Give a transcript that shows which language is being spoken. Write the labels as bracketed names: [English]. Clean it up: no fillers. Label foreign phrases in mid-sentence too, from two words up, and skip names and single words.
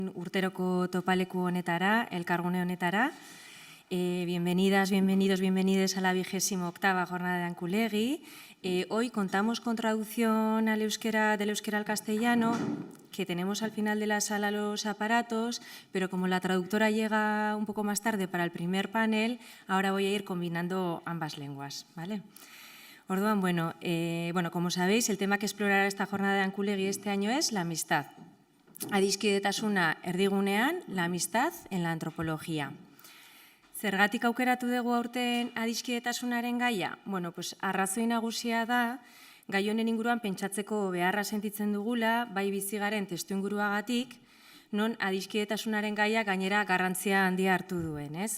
[Basque] Urteroko topaleku honetara, elkargune honetara. [Spanish] Bienvenidas, bienvenidos, bienvenides a la 28ª jornada de Anculegi. Hoy contamos con traducción del euskera al castellano, que tenemos al final de la sala los aparatos, pero como la traductora llega un poco más tarde para el primer panel, ahora voy a ir combinando ambas lenguas, ¿vale? Orduan, bueno, como sabéis, el tema que explorará esta jornada de Anculegi este año es la amistad. [Basque] Adiskidetasuna erdigunean, [Spanish] la amistad en la antropología. [Basque] Zergatik aukeratu dugu aurten adiskidetasunaren gaia? [Spanish] Bueno, pues [Basque] arrazoi nagusia da, gai honen inguruan pentsatzeko beharra sentitzen dugula, bai bizi garen testuinguruagatik, non adiskidetasunaren gaia gainera garrantzia handia hartu duen, ez?